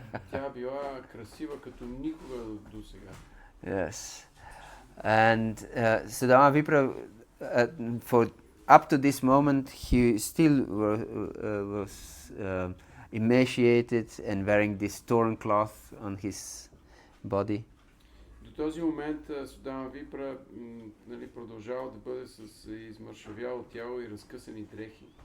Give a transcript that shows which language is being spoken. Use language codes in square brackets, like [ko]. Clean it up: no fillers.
[bg] Тя била красива като никога до сега. [en] Yes. And Sudama Vipra, for up to this moment, he still was emaciated and wearing this torn cloth on his body. [bg] До този момент Судама Випра продължава да бъде с измършавяло тяло и разкъсани дрехи.